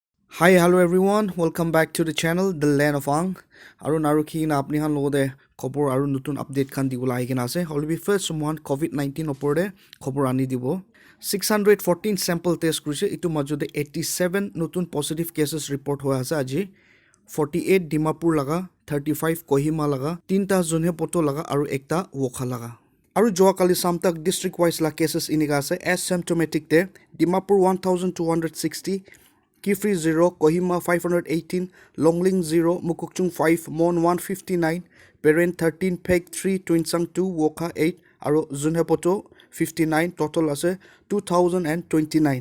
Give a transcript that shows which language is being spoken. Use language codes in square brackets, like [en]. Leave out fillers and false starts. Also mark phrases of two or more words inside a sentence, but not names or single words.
[en] Hi, hello everyone. Welcome back to the channel, The Land of Ang. [nag] Aru naruki na apni han logode khobor aru nutun update khan dibula aikena ase. Holbi [en] first someone [nag] COVID-19 opore khobor ani dibo. 614 sample test kurise itu majode 87 nutun [en] positive cases report [nag] hoya ase aji. 48 Dimapur laga, 35 Kohima laga, 3ta Junhe Poto laga aru ekta Wokha laga. Aru joa kali samtak [en] district wise [nag] la cases iniga ase asymptomatic te Dimapur 1260, Kifri 0, Kohima 518, Longling 0, Mukokchung 5, Mon 159, Peren 13, Peg 3, Twinsang 2, Wokha 8, Aro Zunhepoto 59, total ase 2029.